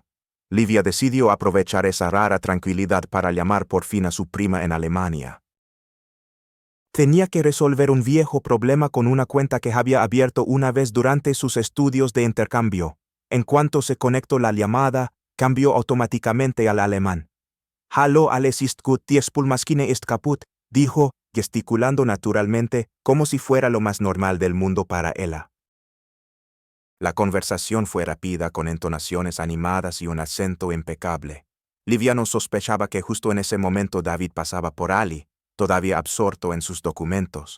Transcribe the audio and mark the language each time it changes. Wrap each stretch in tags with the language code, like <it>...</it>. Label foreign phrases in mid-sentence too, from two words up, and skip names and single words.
<es>Livia decidió aprovechar esa rara tranquilidad para llamar por fin a su prima en Alemania. Tenía que resolver un viejo problema con una cuenta que había abierto una vez durante sus estudios de intercambio. En cuanto se conectó la llamada, cambió automáticamente al alemán.</es> <de>Hallo, alles ist gut, die Spülmaschine ist kaputt,</de> <es>dijo, gesticulando naturalmente, como si fuera lo más normal del mundo para ella. La conversación fue rápida, con entonaciones animadas y un acento impecable. Livia no sospechaba que justo en ese momento David pasaba por allí, todavía absorto en sus documentos.</es>